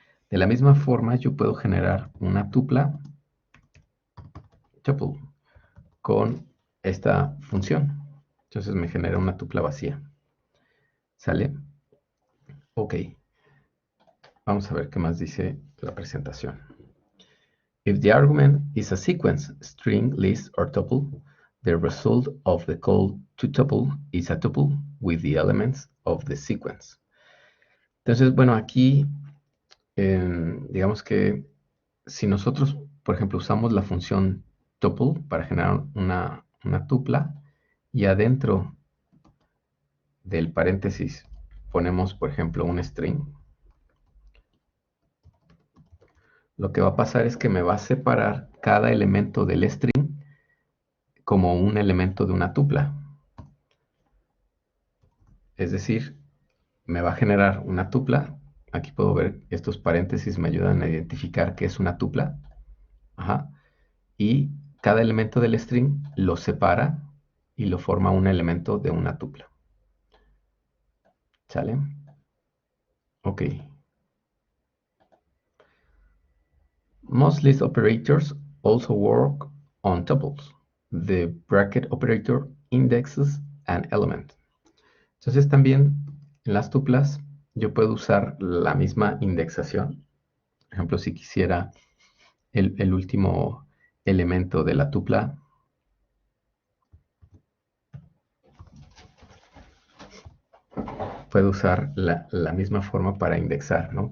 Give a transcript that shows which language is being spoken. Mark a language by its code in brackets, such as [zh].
[es] De la misma forma, yo puedo generar una tupla, tuple, con esta función. Entonces me genera una tupla vacía. ¿Sale? Ok. Vamos a ver qué más dice la presentación. [en] If the argument is a sequence, string, list, or tuple, the result of the call to tuple is a tuple with the elements of the sequence. [es] Entonces, bueno, aquí digamos que si nosotros, por ejemplo, usamos la función tuple para generar una tupla y adentro del paréntesis ponemos, por ejemplo, un string, lo que va a pasar es que me va a separar cada elemento del string como un elemento de una tupla. Es decir, me va a generar una tupla. Aquí puedo ver estos paréntesis me ayudan a identificar qué es una tupla. Ajá. Y cada elemento del string lo separa y lo forma un elemento de una tupla. ¿Sale? Ok. [en] Most list operators also work on tuples. The bracket operator indexes an element. [es] Entonces también en las tuplas yo puedo usar la misma indexación. Por ejemplo, si quisiera el último elemento de la tupla, puedo usar la misma forma para indexar, ¿no?